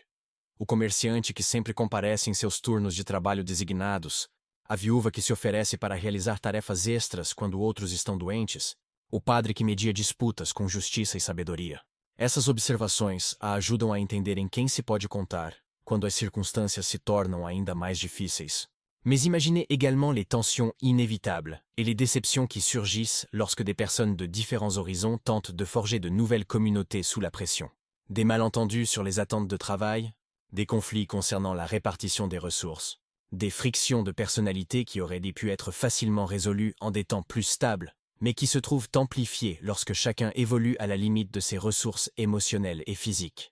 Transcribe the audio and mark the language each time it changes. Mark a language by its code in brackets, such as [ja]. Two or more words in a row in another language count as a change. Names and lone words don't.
[pt] O comerciante que sempre comparece em seus turnos de trabalho designados, a viúva que se oferece para realizar tarefas extras quando outros estão doentes, o padre que media disputas com justiça e sabedoria. Essas observações a ajudam a entender em quem se pode contar, quando as circonstâncias se tornam ainda mais difíceis. [fr] Mais imaginez également les tensions inévitables et les déceptions qui surgissent lorsque des personnes de différents horizons tentent de forger de nouvelles communautés sous la pression. Des malentendus sur les attentes de travail, des conflits concernant la répartition des ressources, des frictions de personnalité qui auraient pu être facilement résolues en des temps plus stables, mais qui se trouvent amplifiées lorsque chacun évolue à la limite de ses ressources émotionnelles et physiques.